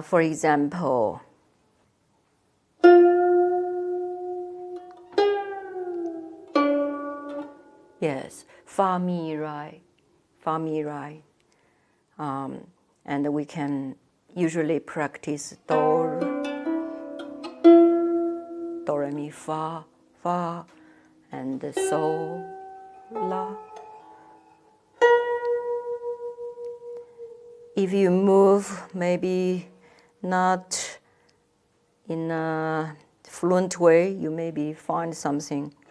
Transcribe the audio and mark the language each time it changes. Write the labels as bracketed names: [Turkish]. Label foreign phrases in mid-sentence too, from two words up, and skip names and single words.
[English] For example, yes, fa mi rai, and we can usually practice do, re mi fa, and so, la. If you move, maybe not in a fluent way, you maybe find something.